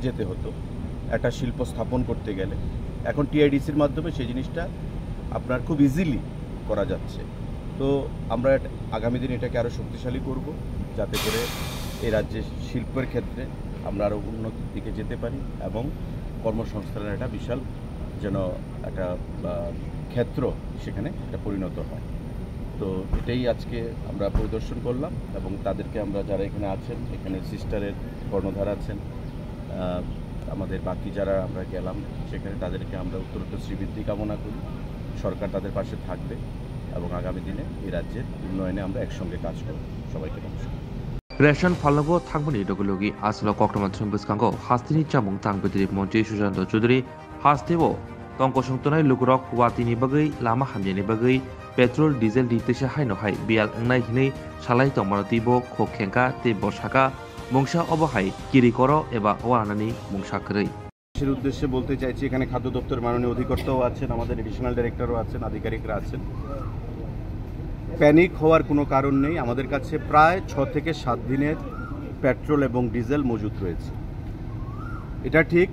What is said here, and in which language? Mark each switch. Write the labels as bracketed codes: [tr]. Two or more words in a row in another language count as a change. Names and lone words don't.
[bn] যেতে হতো একটা শিল্প স্থাপন করতে গেলে এখন টিআইডিসির মাধ্যমে সেই জিনিসটা আপনার খুব ইজিলি করা যাচ্ছে তো আমরা আগামী দিন এটাকে আরও শক্তিশালী করব যাতে করে এই রাজ্যের শিল্পের ক্ষেত্রে আমরা আরও উন্নতির দিকে যেতে পারি এবং কর্মসংস্থানের একটা বিশাল যেন একটা ক্ষেত্র সেখানে এটা পরিণত হয় তো এটাই আজকে আমরা পরিদর্শন করলাম এবং তাদেরকে আমরা যারা এখানে আছেন এখানে সিস্টারের কর্ণধার আছেন আমাদের বাকি যারা আমরা গেলাম সেখানে তাদেরকে আমরা উত্তরোত্তর শ্রীবৃদ্ধি কামনা করি সরকার তাদের পাশে থাকবে এবং আগামী দিনে এই রাজ্যের উন্নয়নে আমরা একসঙ্গে কাজ করব সবাইকে নমস্কার [trp] रेशन फालनगो थांगमनि डगलोगी आसलो कक्टमान्थ्रम बिस्कांगो हास्तिनि चामुं तांबेदरि मन्त्री सुशांत चौधरी हास्तेबो तंकसंतनाय लुग्रक वातिनि बागै लामा हामजेनि बागै [en] petrol diesel [trp] दितेसे हायनो हाय बियाल अंगनाय हिनै सालाय तंमारतिबो खोखेंका ते बसाका मुंसा अबहाय किरिकरो एबा ओआनानि मुंसाखरै [bn] এর উদ্দেশ্যে বলতে চাইছি এখানে খাদ্য দপ্তরের মাননীয় অধিকর্তাও আছেন আমাদের [en] additional director [bn] আছেন আধিকারিকরা আছেন প্যানিক হওয়ার কোনো কারণ নেই আমাদের কাছে প্রায় 6 থেকে 7 দিনের পেট্রোল এবং ডিজেল মজুদ রয়েছে এটা ঠিক